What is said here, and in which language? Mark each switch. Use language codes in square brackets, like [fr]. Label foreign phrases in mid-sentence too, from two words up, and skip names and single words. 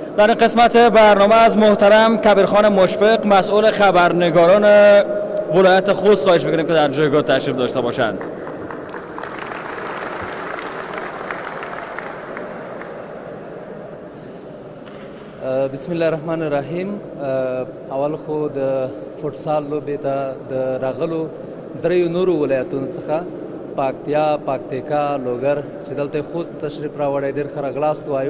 [fa] در این قسمت برنامه از محترم کبیرخان مشفق مسئول خبرنگاران ولایت خوست خواهش می‌کنیم که در جایگاه تشریف داشته باشند. [ar] بسم الله الرحمن الرحیم. [ps] اول خو د فوټسال لوبې ته د راغلو دریو نورو ولایتونو څخه پکتیا، پکتیکا، لوګر چې دلته خوست تشریف راوړی ډېر ښه راغلاست وایو.